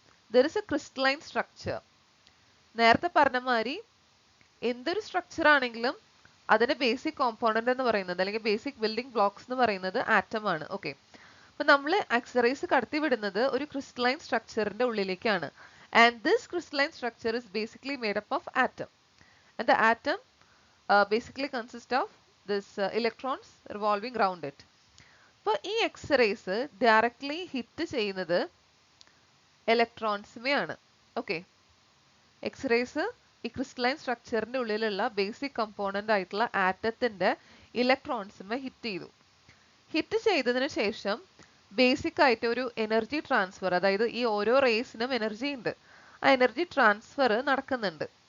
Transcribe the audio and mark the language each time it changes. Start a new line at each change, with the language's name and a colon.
English: There is a crystalline structure.
Malayalam: നേരത്തെ പറഞ്ഞ മാതിരി എന്തൊരു സ്ട്രക്ചർ ആണെങ്കിലും അതിന്റെ ബേസിക് കോമ്പോണന്റ് എന്ന് പറയുന്നത് അല്ലെങ്കിൽ ബേസിക് ബിൽഡിംഗ് ബ്ലോക്സ് എന്ന് പറയുന്നത് ആറ്റം ആണ്. ഓക്കെ, അപ്പൊ നമ്മൾ എക്സ്റേസ് കടത്തി വിടുന്നത് ഒരു crystalline സ്ട്രക്ചറിന്റെ ഉള്ളിലേക്കാണ്.
English: And this crystalline structure is basically made up of atom. And the atom basically consists of this electrons revolving around it.
Malayalam: അപ്പോൾ ഈ എക്സ്റേസ് ഡയറക്ട്ലി ഹിറ്റ് ചെയ്യുന്നത് ഇലക്ട്രോൺസിനെയാണ്. ഓക്കെ, എക്സ്റേസ് ഈ ക്രിസ്റ്റലൈൻ സ്ട്രക്ചറിന്റെ ഉള്ളിലുള്ള ബേസിക് കമ്പോണന്റ് ആയിട്ടുള്ള ആറ്റത്തിന്റെ ഇലക്ട്രോൺസിനെ hit ചെയ്തതിന് ശേഷം basic ആയിട്ട് ഒരു എനർജി ട്രാൻസ്ഫർ, അതായത് ഈ ഓരോ റേസിനും എനർജി ഉണ്ട്, ആ എനർജി ട്രാൻസ്ഫർ നടക്കുന്നുണ്ട്.